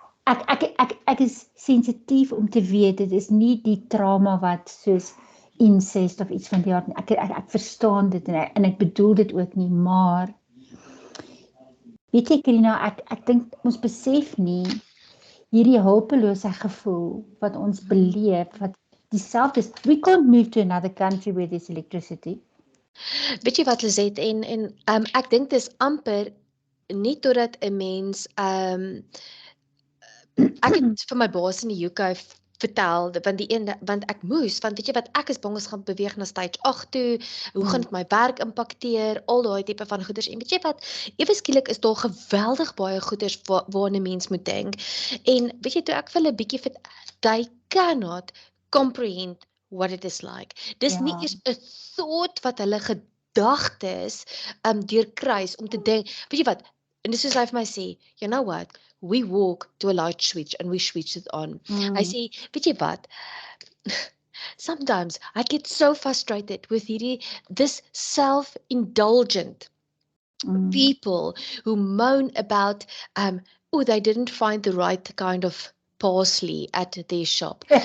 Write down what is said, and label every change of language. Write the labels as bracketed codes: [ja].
[af] Ek is sensitief om te weet, dit is nie die trauma wat soos incest of iets van die aard nie. Ek verstaan dit en ek bedoel dit ook nie, maar weet jy Karina, ek dink ons besef nie hierdie hulpelose gevoel wat ons beleef, wat dieselfde is. [en] We can't move to another country where there's electricity. [af] Weet jy wat Lizet, en ek dink dis amper nie totdat 'n mens ek het vir my baas in die UK vertel, want ek moes, want weet jy wat, ek is bang ons gaan beweeg na stage 8 toe, hoe gaan dit my werk impakteer, al daai tipe van goeders, en weet jy wat, ewe skielik is daar geweldig baie goeders waaraan 'n mens moet dink, en weet jy, toe ek vir hulle 'n bietjie [en] they cannot comprehend what it is like. [af] Dis nie eers 'n thought wat hulle gedagtes deurkruis om te dink, weet jy wat, En dis soos hy vir my sê, [en] you know what, we walk to a light switch and we switch it on. [af] Hy sê, weet jy wat, [en] sometimes I get so frustrated with this self-indulgent people who moan about, oh, they didn't find the right kind of parsley at their shop.